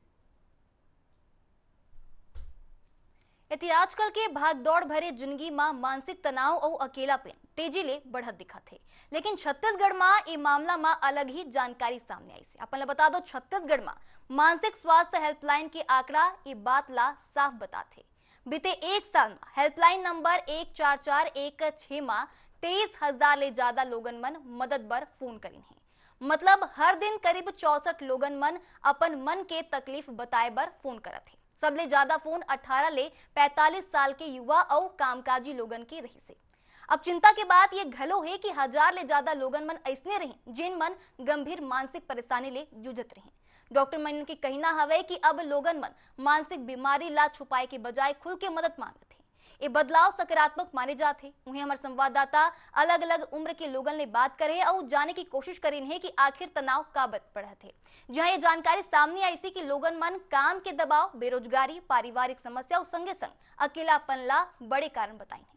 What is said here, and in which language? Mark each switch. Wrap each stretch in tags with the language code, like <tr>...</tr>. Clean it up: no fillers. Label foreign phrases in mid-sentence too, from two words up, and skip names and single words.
<hne>आजकल के भागदौड़ भरे जिंदगी में मानसिक तनाव और अकेलापन तेजी ले बढ़त दिखा थे, लेकिन छत्तीसगढ़ में ये मामला में अलग ही जानकारी सामने आई से। अपन बता दो, छत्तीसगढ़ में मानसिक स्वास्थ्य हेल्पलाइन के आंकड़ा ये बात ला साफ बताते। बीते एक साल में हेल्पलाइन नंबर 14416 में 23,000 ले ज्यादा लोगन मन मदद बर फोन करीन है। मतलब हर दिन करीब 64 लोगन मन अपन मन के तकलीफ बताए बर फोन करत है। सबले ज्यादा फोन 18 ले 45 साल के युवा और कामकाजी लोगन की रही से। अब चिंता के बात ये घलो है कि 1000 ले ज्यादा लोगन मन ऐसने रहे जिन मन गंभीर मानसिक परेशानी ले जूझत रहे। डॉक्टर मन के कहना हवे कि अब लोगन मन मानसिक बीमारी ला छुपाए के बजाय खुल के मदद मांगत है। ये बदलाव सकारात्मक माने जाते। उन्हें हमारे संवाददाता अलग अलग उम्र के लोगन ले बात करे और जाने की कोशिश करीन है कि आखिर तनाव का बढ़त है। जहां ये जानकारी सामने आई सी कि लोगन मन काम के दबाव, बेरोजगारी, पारिवारिक समस्या और संगे संग अकेलापन ला बड़े कारण बताई है।</hne>